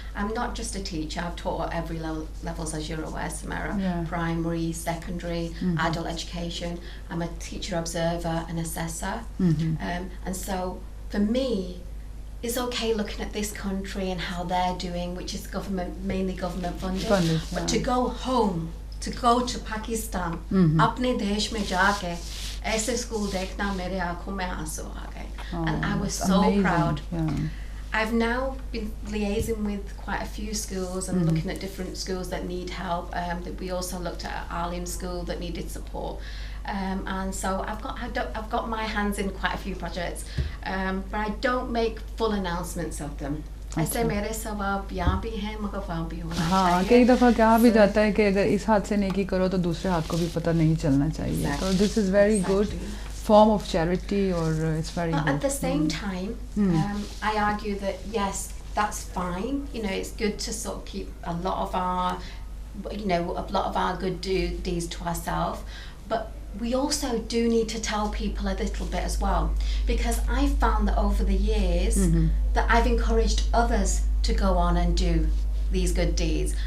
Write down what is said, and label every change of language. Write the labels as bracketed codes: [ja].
[en] I'm not just a teacher, I've taught at every levels, as you're aware, Sumera. Yeah. Primary, secondary, adult education. I'm a teacher observer and assessor. Mm-hmm. And so for me, it's okay looking at this country and how they're doing, which is mainly government funded. But to go home, to go to Pakistan, [hi] अपने देश में जाके ऐसे school देखना मेरे आँखों में आंसू आ गए, [en] and I was so amazing. proud. Yeah. I've now been liaising with quite a few schools and looking at different schools that need help. We also looked at Alim school that needed support, and so I've got my hands in quite a few projects, but I don't make full announcements of them. [hi] ऐसे मेरे सवाब यहाँ भी हैं मगर वहाँ भी होना हाँ, चाहिए. कई दफ़ा क्या भी जाता है कि अगर इस हाथ से नेकी करो तो दूसरे हाथ को भी पता नहीं चलना चाहिए. [en] So this is very good form of charity, or it's very good. At the same time, I argue that yes, that's fine. You know, it's good to sort of keep a lot of our good deeds to ourselves, but we also do need to tell people a little bit as well, because I've found that over the years that I've encouraged others to go on and do these good deeds.